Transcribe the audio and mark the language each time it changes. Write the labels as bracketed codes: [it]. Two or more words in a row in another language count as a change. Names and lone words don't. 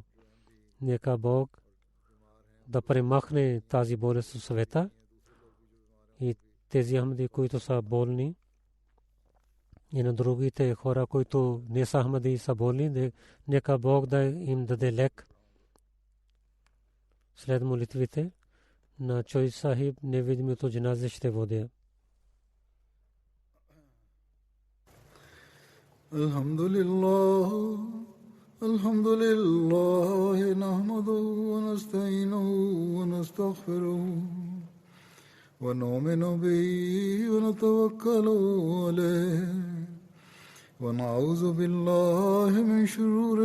[bg] Нека Бог да премахне тази болест в света и тези Ахмади, които са болни, и на другите хора, които не са Ахмади, са болни, нека Бог да им даде лек. След молитвите на Чой Сахиб невидимото джаназе ще водя. [ar] الحمد لله، نحمده ونستعينه ونستغفره. ونؤمن به ونتوكل عليه ونعوذ بالله من شرور